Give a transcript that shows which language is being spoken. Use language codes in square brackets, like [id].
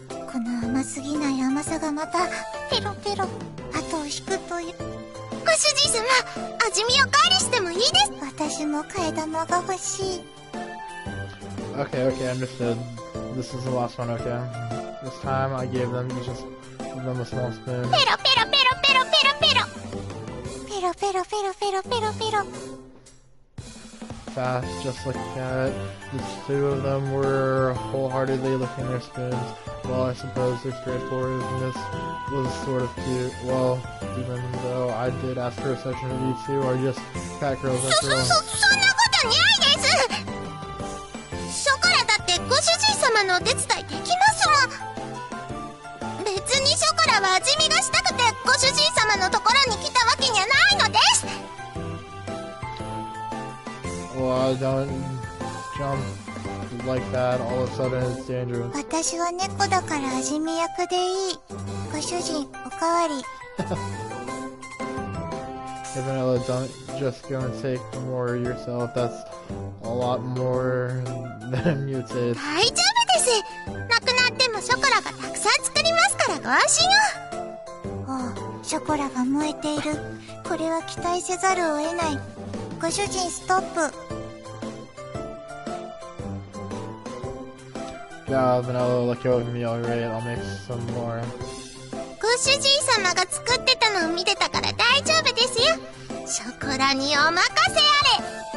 [ja] この甘すぎない甘さがまたピロピロ後を引くという。ご主人様、味見おかわりしてもいいです。私も替え玉が欲しい。 [en] Okay, understood. This is the last one, okay? This time I gave them a small spoon. [ja] ペロペロペロペロペロペロ。ペロペロペロペロペロペロ。 [en] Fast, just like a cat. The two of them were wholeheartedly licking their spoons. Well, I suppose their straightforwardness was sort of cute. Well, even though I did ask for a section of you two are just cat girls after all. [ja] そんなことないです。ショコラだってご主人様のお手伝いできますもん。別にショコラは味見がしたくてご主人様のところに来たわけにはないのです。 [en] Well, don't jump like that. All of a sudden it's dangerous. [ja] 私は猫だから味見役でいい。ご主人、おかわり。 [en] Hey Vanilla, don't just go and take more yourself. That's all lot more than you'd say. [ja] 大丈夫です。なくなってもショコラがたくさん作りますからご安心を。ああ、ショコラが燃えている。これは期待せざるを得ない。ご主人ストップ。 [en] Yeah, vanilla, let go of me, alright, I'll make some more. [ja] ご主人様が作ってたのを見てたから大丈夫ですよ。ショコラにお任せあれ。